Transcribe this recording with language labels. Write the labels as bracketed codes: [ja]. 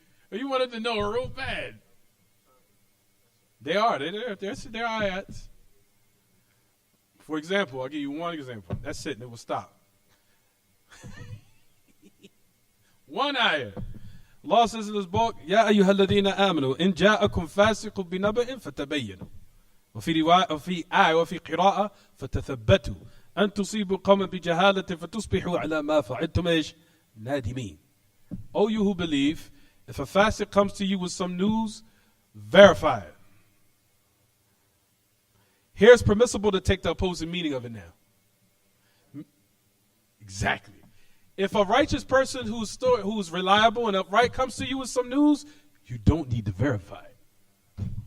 [en] You wanted to know real bad. They are. They're ayats. For example, I'll give you one example. That's it, and it will stop. One ayah. Allah says in this book, [ar] يا أيها الذين آمنوا إن جاءكم فاسق بنبأ فتبينوا وفي رواية وفي آية وفي قراءة فتثبتوا أن تصيبوا قوما بجهالة فتصبحوا على ما فعلتم إيش نادمين. [en] O you who believe, if a fasiq comes to you with some news, verify it. Here it's permissible to take the opposing meaning of it now. Exactly. If a righteous person who's reliable and upright comes to you with some news, you don't need to verify it.